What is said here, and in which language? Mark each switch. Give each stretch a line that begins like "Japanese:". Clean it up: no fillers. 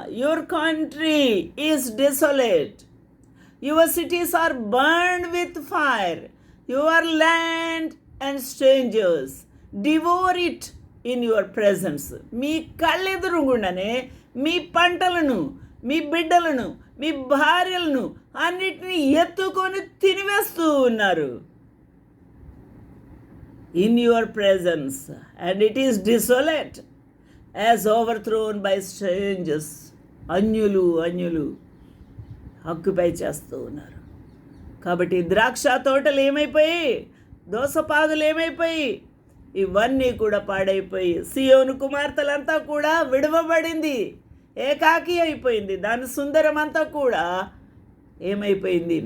English: Your country is desolate, your cities are burned with fire, your land and strangers devour it in your presence.
Telugu: మీ కళ్ళెదురుగుండానే మీ పంటలను, మీ బిడ్డలను, మీ భార్యలను అన్నిటినీ ఎత్తుకొని తినివేస్తూ ఉన్నారు.
English: In your presence, and it is desolate as overthrown by strangers.
Telugu: అన్యులు occupy చేస్తూ ఉన్నారు. కాబట్టి ద్రాక్ష తోటలు ఏమైపోయి, దోసపాదులు ఏమైపోయి, ఇవన్నీ కూడా పాడైపోయి సియోను కుమార్తెలంతా కూడా విడవబడింది, ఏకాకి అయిపోయింది. దాని సుందరమంతా కూడా ఏమైపోయింది?